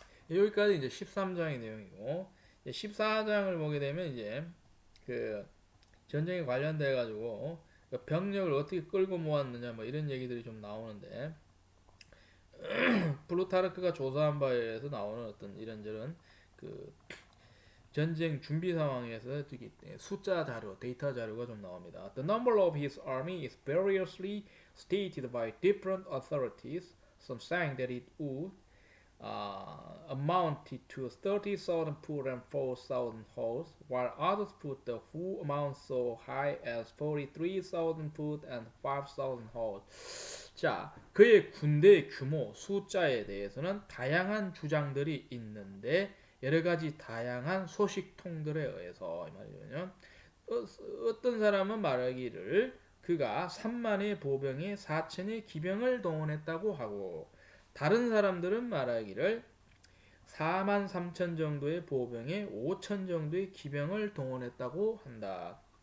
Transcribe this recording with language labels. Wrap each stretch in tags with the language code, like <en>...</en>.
<ko>여기까지 이제 13장의 내용이고 14장을 보게 되면 이제 그 전쟁에 관련돼 가지고 병력을 어떻게 끌고 모았느냐 뭐 이런 얘기들이 좀 나오는데 플루타르크가 조사한 바에 의해서 나오는 어떤 이런저런 그 전쟁 준비 상황에서 숫자 자료, 데이터 자료가 좀 나옵니다.</ko> <en>The number of his army is variously stated by different authorities. Some saying that it would amounted to 30,000 foot and 4,000 horse, while others put the full amount so high as 43,000 foot and 5,000 horse.</en> <ko>자, 그의 군대의 규모, 숫자에 대해서는 다양한 주장들이 있는데 여러 가지 다양한 소식통들에 의해서 이 말이죠. 어떤 사람은 말하기를 그가 3만의 보병에 4천의 기병을 동원했다고 하고 다른 사람들은 말하기를 4만 3천 정도의 보병에 5천 정도의 기병을 동원했다고 한다.</ko>